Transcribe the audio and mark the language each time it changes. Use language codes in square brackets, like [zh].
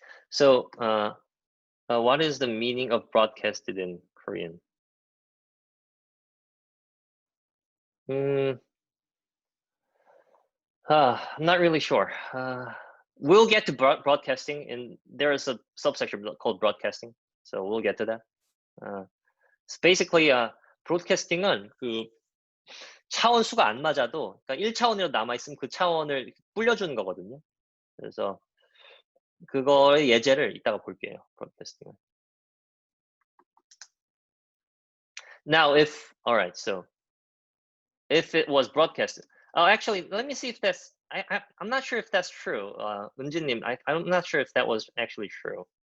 [en] So what is the meaning of broadcasted in Korean? I'm not really sure. We'll get to broadcasting, and there is a subsection called broadcasting. So we'll get to that. So basically, [ko] broadcasting은 그 차원 수가 안 맞아도, 그러니까 1차원으로 남아있으면 그 차원을 불려주는 거거든요. 그래서 그거의 예제를 이따가 볼게요. broadcasting은. [en] Now, all right, so if it was broadcasted, actually, let me see if that's. I'm not sure if that's true. 은진님, I'm not sure if that was actually true.